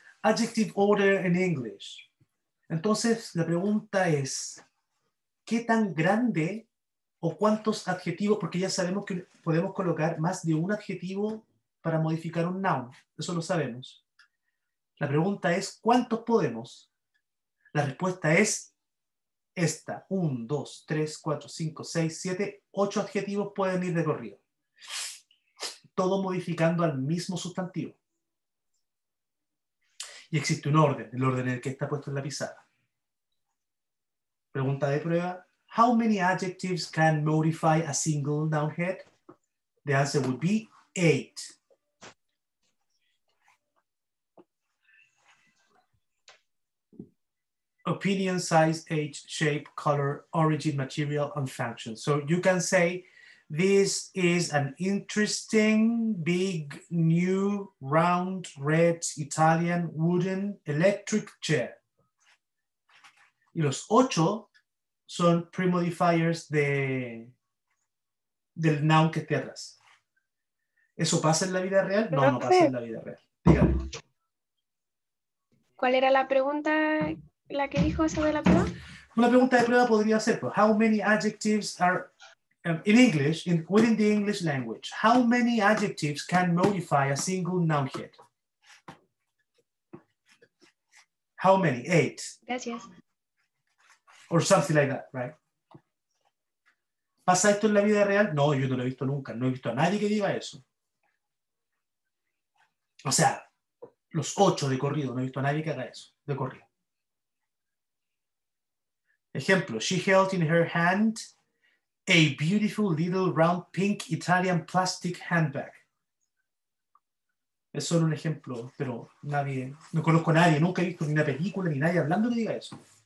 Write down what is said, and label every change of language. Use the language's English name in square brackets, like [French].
[English] Adjective order in English. [Spanish] Entonces, la pregunta es, ¿qué tan grande o cuántos adjetivos? Porque ya sabemos que podemos colocar más de un adjetivo para modificar un noun. Eso lo sabemos. La pregunta es, ¿cuántos podemos? La respuesta es esta. 1, 2, 3, 4, 5, 6, 7, 8 adjetivos pueden ir de corrido. Todo modificando al mismo sustantivo. Y existe un orden, el orden en el que está puesto en la pizarra. Pregunta de prueba. [English] How many adjectives can modify a single noun head? The answer would be 8. Opinion, size, age, shape, color, origin, material, and function. So you can say, this is an interesting, big, new, round, red, Italian, wooden, electric chair. [Spanish] Y los 8 son premodifiers del noun que esté atrás. ¿Eso pasa en la vida real? No, no pasa en la vida real. Dígame. ¿Cuál era la pregunta, la que dijo esa de la prueba? Una pregunta de prueba podría ser, [English] how many adjectives are in English, within the English language, how many adjectives can modify a single noun head? How many? 8. [Spanish] Gracias. [English] Or something like that, right? [Spanish] ¿Pasa esto en la vida real? No, yo no lo he visto nunca. No he visto a nadie que diga eso. O sea, los 8 de corrido. No he visto a nadie que haga eso, de corrido. [English] Ejemplo, she held in her hand a beautiful little round pink Italian plastic handbag. [Spanish] Es solo un ejemplo, pero nadie, no conozco a nadie, nunca he visto ni una película ni nadie hablando que diga eso.